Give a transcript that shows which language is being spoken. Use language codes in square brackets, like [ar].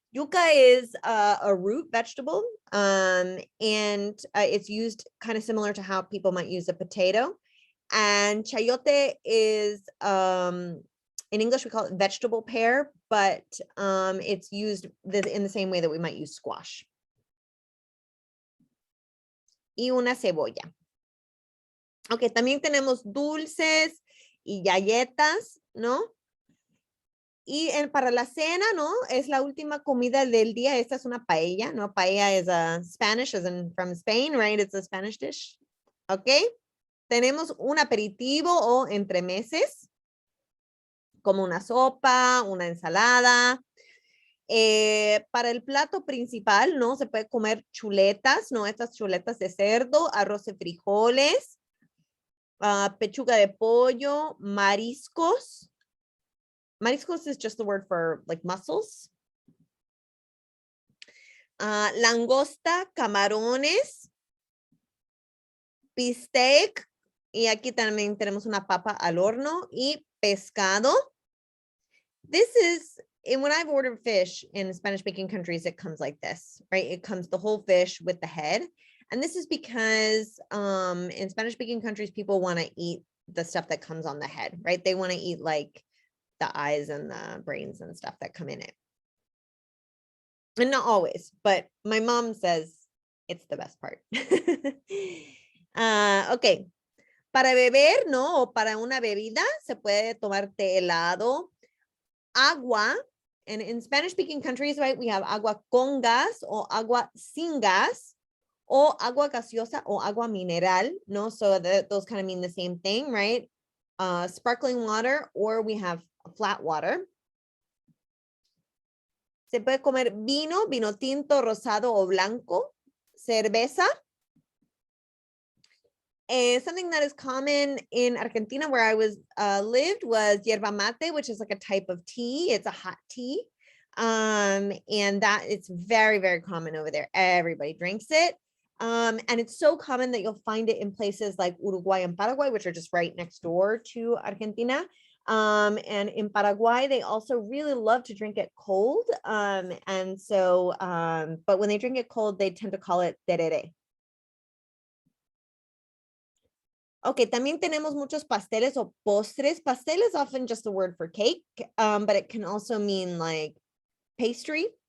[en] Yuca is a root vegetable, and it's used kind of similar to how people might use a potato. And chayote is, in English, we call it vegetable pear, but it's used in the same way that we might use squash. [es] Y una cebolla. Ok, también tenemos dulces y galletas, ¿no? Y para la cena, ¿no? Es la última comida del día. Esta es una paella, ¿no? [en] Paella is a Spanish, as in from Spain, right? It's a Spanish dish. [es] Ok. Tenemos un aperitivo o entremeses, como una sopa, una ensalada. Para el plato principal, ¿no? Se puede comer chuletas, ¿no? Estas chuletas de cerdo, arroz de frijoles, pechuga de pollo, mariscos. [en] Mariscos is just the word for like mussels. [es] Langosta, camarones, bistec, y aquí también tenemos una papa al horno, y pescado. [en] This is, when I've ordered fish in Spanish-speaking countries, it comes like this, right? It comes the whole fish with the head. And this is because in Spanish-speaking countries, people want to eat the stuff that comes on the head, right? They want to eat like the eyes and the brains and stuff that come in it. And not always, but my mom says it's the best part. Ok. [es] Para beber, ¿no? O para una bebida, se puede tomar té helado, agua. [en] And in Spanish-speaking countries, right, we have [es] agua con gas o agua sin gas o agua gaseosa o agua mineral, no? [en] So those kind of mean the same thing, right? Sparkling water, or we have flat water. [es] Se puede comer vino, vino tinto, rosado o blanco, cerveza. [en] Something that is common in Argentina where I was lived was yerba mate, which is like a type of tea. It's a hot tea. And that it's very, very common over there. Everybody drinks it. And it's so common that you'll find it in places like Uruguay and Paraguay, which are just right next door to Argentina. And in Paraguay, they also really love to drink it cold. And so, but when they drink it cold, they tend to call it tereré. [es] Okay, también tenemos muchos pasteles o postres. [en] Pastel is often just a word for cake, but it can also mean like pastry.